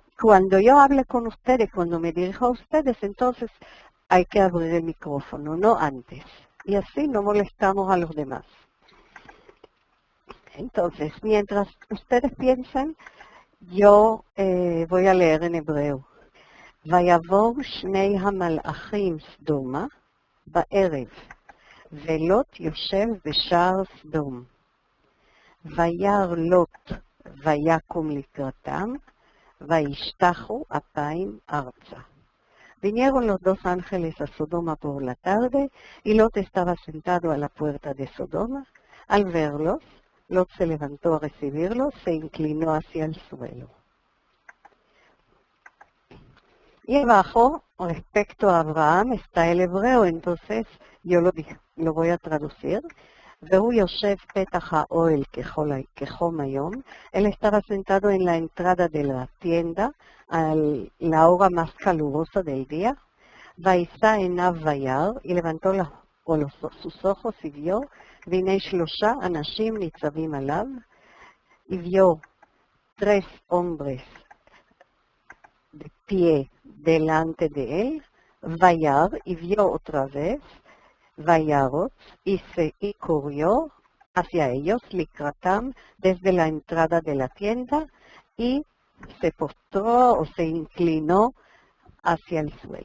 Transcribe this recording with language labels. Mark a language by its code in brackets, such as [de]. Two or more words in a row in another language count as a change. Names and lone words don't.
[es] Cuando yo hable con ustedes, cuando me dirijo a ustedes, entonces hay que abrir el micrófono, no antes. Y así no molestamos a los demás. Entonces, mientras ustedes piensan, yo voy a leer en hebreo. [he] ויבואו שני המלאכים סדומה בערב, ולוט יושב בשער סדום. וירא לוט ויקום לקראתם, וישתחו אפיים ארצה. [es] Vinieron los 2 ángeles a Sodoma por la tarde, y Lot estaba sentado a la puerta de Sodoma. Al verlos, Lot se levantó a recibirlos, se inclinó hacia el suelo. Y abajo, respecto a Abraham, está el hebreo, entonces yo lo voy a traducir. [he] והוא יושב פתח האוהל כחום היום. [es] Él estaba sentado en la entrada de la tienda a la hora más calurosa del día. [he] וישא עיניו וירא, [es] y levantó sus ojos y vio, [he] והנה 3 אנשים ניצבים עליו, [es] y vio 3 hombres de pie delante de él, וירא, y vio otra vez, וירוץ, y corrió hacia ellos, לקראתם, desde la entrada de la tienda, y se postró o se inclinó hacia el suelo.